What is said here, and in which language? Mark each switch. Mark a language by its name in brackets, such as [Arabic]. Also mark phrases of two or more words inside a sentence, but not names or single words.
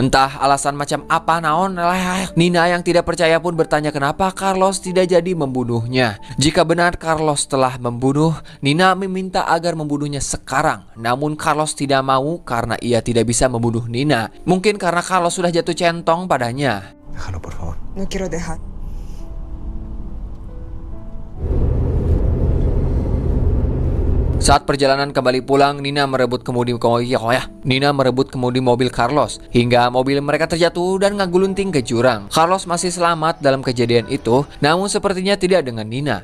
[Indonesian] Entah alasan macam apa naon, Nina yang tidak percaya pun bertanya kenapa Carlos tidak jadi membunuhnya. Jika benar Carlos telah membunuh, Nina meminta agar membunuhnya sekarang. Namun Carlos tidak mau karena ia tidak bisa membunuh Nina. Mungkin karena Carlos sudah jatuh centong padanya. [Spanish] Déjalo, por favor. No quiero dejar. [Indonesian] Saat perjalanan kembali pulang, Nina merebut kemudi mobil Carlos hingga mobil mereka terjatuh dan ngagulunting ke jurang. Carlos masih selamat dalam kejadian itu, namun sepertinya tidak dengan Nina.